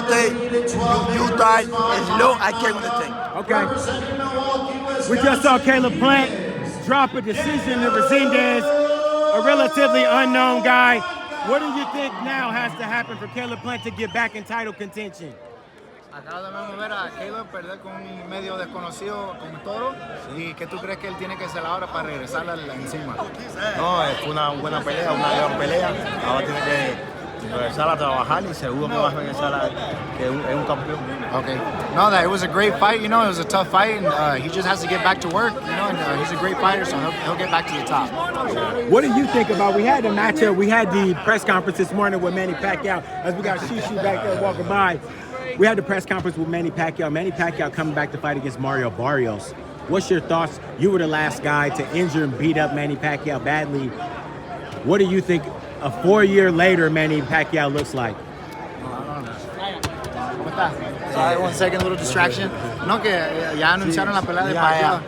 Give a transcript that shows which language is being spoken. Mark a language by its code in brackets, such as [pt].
[en] You died, and no, I came with the thing. Okay. We just saw Caleb Plant drop a decision to Resendiz, a relatively unknown guy. What do you think now has to happen for Caleb Plant to get back in title contention? [es] Acabamos de ver a Caleb perder con un medio desconocido como Toro. ¿Y qué tú crees que él tiene que hacer ahora para regresar encima? No, fue una buena pelea, una gran pelea. Ahora tiene que regresar a trabajar y seguro que va a regresar que es un campeón. [en] Okay. No, it was a great fight. It was a tough fight, and he just has to get back to work. And he's a great fighter, so he'll get back to the top. What do you think about? We had the matchup. We had the press conference this morning with Manny Pacquiao. As we got Shishu back there walking by, we had the press conference with Manny Pacquiao. Manny Pacquiao coming back to fight against Mario Barrios. What's your thoughts? You were the last guy to injure and beat up Manny Pacquiao badly. What do you think a 4-year later Manny Pacquiao looks like? Sorry, 1 second, little distraction. [es] No, que ya anunciaron la pelea de Pacquiao.